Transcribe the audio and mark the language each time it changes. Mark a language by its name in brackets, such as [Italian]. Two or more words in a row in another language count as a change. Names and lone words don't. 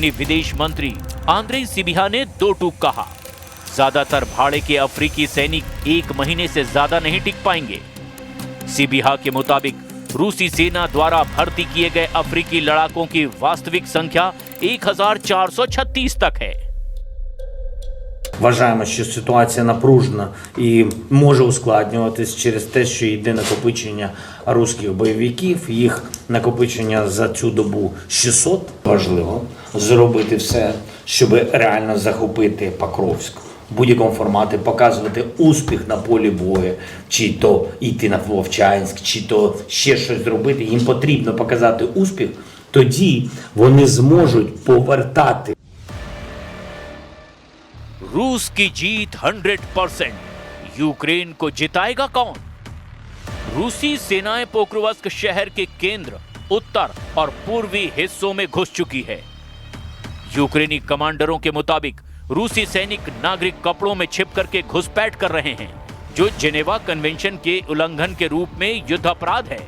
[Hindi] यूक्रेनी विदेश मंत्री आंद्रेई सिबिहा ने दो टूक कहा, ज्यादातर भाड़े के अफ्रीकी सैनिक 1 महीने से ज्यादा नहीं टिक पाएंगे। सिबिहा के मुताबिक रूसी सेना द्वारा भर्ती किए गए अफ्रीकी लड़ाकों की वास्तविक संख्या 1436 तक है। [Ukrainian] Вважаємо, що ситуація напружена і може ускладнюватись через те, що йде накопичення русських бойовиків, їх накопичення за цю добу 600. Важливо зробити все, щоб реально захопити Покровськ. В будь-якому форматі показувати успіх на полі бою, чи то йти на Вовчанськ, чи то ще щось зробити. Їм потрібно показати успіх, тоді вони зможуть повертати. [Hindi] रूस की जीत 100%। यूक्रेन को जिताएगा कौन? रूसी सेनाएं पोक्रोवस्क शहर के केंद्र, उत्तर और पूर्वी हिस्सों में घुस चुकी है। यूक्रेनी कमांडरों के मुताबिक रूसी सैनिक नागरिक कपड़ों में छिप करके घुसपैठ कर रहे हैं, जो जेनेवा कन्वेंशन के उल्लंघन के रूप में युद्ध अपराध है।